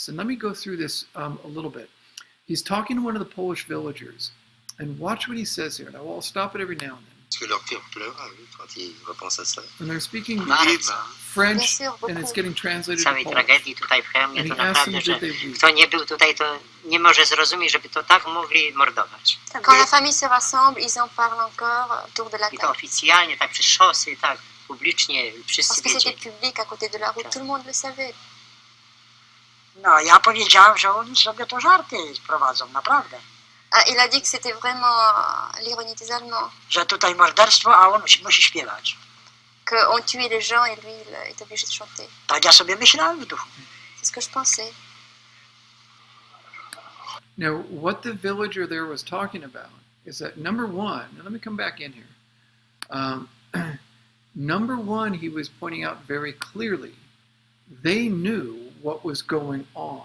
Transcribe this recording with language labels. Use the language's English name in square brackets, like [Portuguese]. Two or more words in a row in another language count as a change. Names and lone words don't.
[English] And let me go through this a little bit. He's talking to one of the Polish villagers. And watch what he says here. Now, I'll stop it every now and then. And they're speaking French, and it's getting translated to Polish. And he asks them, did they weep? [Polish] Kto nie był tutaj, to nie może zrozumieć, żeby to tak mogli mordować. [French] Quand la famille se rassemble, ils en parlent encore autour de la [Polish] I to [French] table. [Polish] oficjalnie, tak przy szosy, tak publicznie, wszyscy [French] Parce que c'était [Polish] wiedzieli. [French] public à côté de la route, tout le monde le savait. [Polish] No, ja powiedziałem, że oni sobie to żarty prowadzą, naprawdę. [French] Ah, il a dit que c'était vraiment l'ironie des Allemands, [Polish] Że tutaj morderstwo, a on musi śpiewać. [French] qu'on tuait les gens et lui, il est obligé de chanter. [Polish] Tak ja sobie myślałem w duchu. [French] C'est ce que je pensais. [English] Now, what the villager there was talking about is that number one, now let me come back in here. Number one, he was pointing out very clearly, they knew what was going on.